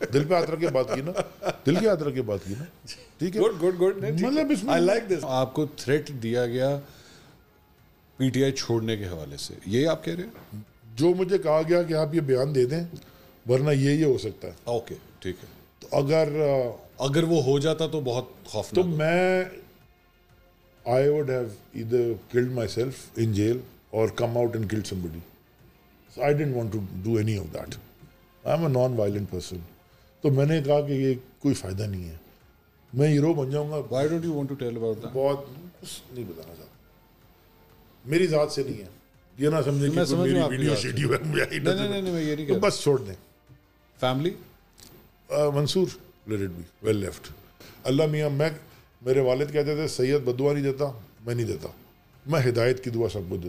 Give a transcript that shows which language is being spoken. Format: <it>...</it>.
<ur>دل پہ ہاتھ رکھ کے بات کی نا, دل کے ہاتھ رکھ کے بات کی نا. ٹھیک ہے,</ur> <en>Good.</en> <ur>مطلب اس میں آپ کو تھریٹ دیا گیا پی ٹی آئی چھوڑنے کے حوالے سے, یہ آپ کہہ رہے ہیں؟ جو مجھے کہا گیا کہ آپ یہ بیان دے دیں ورنہ یہ ہو سکتا ہے. اوکے ٹھیک ہے. تو اگر وہ ہو جاتا تو بہت خوفناک. تو میں</ur> <en>I would have either killed myself in jail or come out and killed somebody. So I didn't want to do any of that. I'm a non-violent person.</en> <ur>تو میں نے کہا کہ یہ کوئی فائدہ نہیں ہے, میں ہیرو بن جاؤں گا.</ur> <en>Why don't you want to tell about that?</en> <ur>بہت نہیں بتانا چاہتا, میری ذات سے نہیں ہے. یہ نہ سمجھیں کہ میری ویڈیو شیڈیو ہے. نہیں میں یہ نہیں کہہ رہا. بس چھوڑ دیں. Family</ur> <en>Mansoor let it be well left.</en> <ur>اللہ میاں, میرے والد کہتے تھے سید بدعا نہیں دیتا, میں نہیں دیتا, میں ہدایت کی دعا سب کو دیتا.</ur>